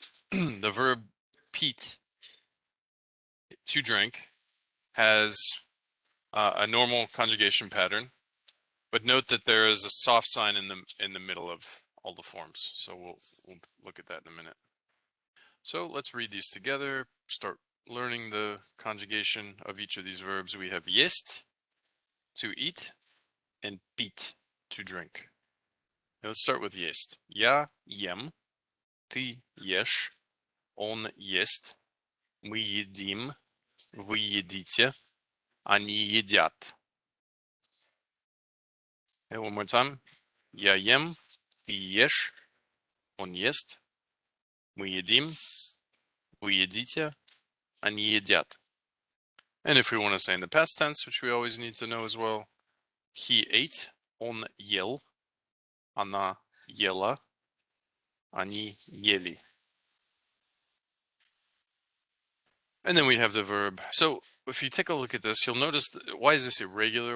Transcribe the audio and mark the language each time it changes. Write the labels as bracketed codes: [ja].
[en] The verb pít, to drink, has a normal conjugation pattern, but note that there is a soft sign in the middle of all the forms. So we'll look at that in a minute. So let's read these together. Start learning the conjugation of each of these verbs. We have есть, to eat, and пить, to drink. Now let's start with есть. [ru] Я ем, ты ешь, он ест, мы едим, вы едите, они едят. [en] And one more time. [ru] Я ем, ты ешь, он ест, мы едим, вы едите, они едят. [en] And if we want to say in the past tense, which we always need to know as well, he ate, [ru] он ел, она ела, они ели. [en] And then we have the verb. So if you take a look at this, you'll notice, why is this irregular?